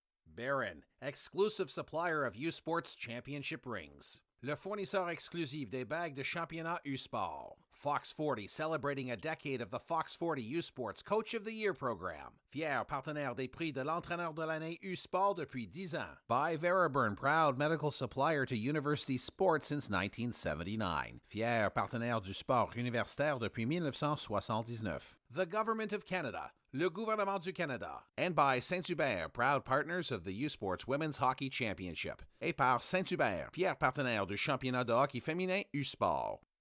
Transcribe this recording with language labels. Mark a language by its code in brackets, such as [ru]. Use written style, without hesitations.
[en] Baron, exclusive supplier of U-Sports championship rings. [fr] Le fournisseur exclusif des bagues de championnat U-Sport. [en] Fox 40 celebrating a decade of the Fox 40 U-Sports Coach of the Year program. [fr] Fier partenaire des prix de l'entraîneur de l'année U-Sport depuis 10 ans. [en] By Veriburn, proud medical supplier to university sports since 1979. [fr] Fier partenaire du sport universitaire depuis 1979. [en] The Government of Canada. [fr] Le gouvernement du Canada. [en] And by Saint-Hubert, proud partners of the U-Sports Women's Hockey Championship. [fr] Et par Saint-Hubert, fier partenaire du championnat de hockey féminin U-Sport.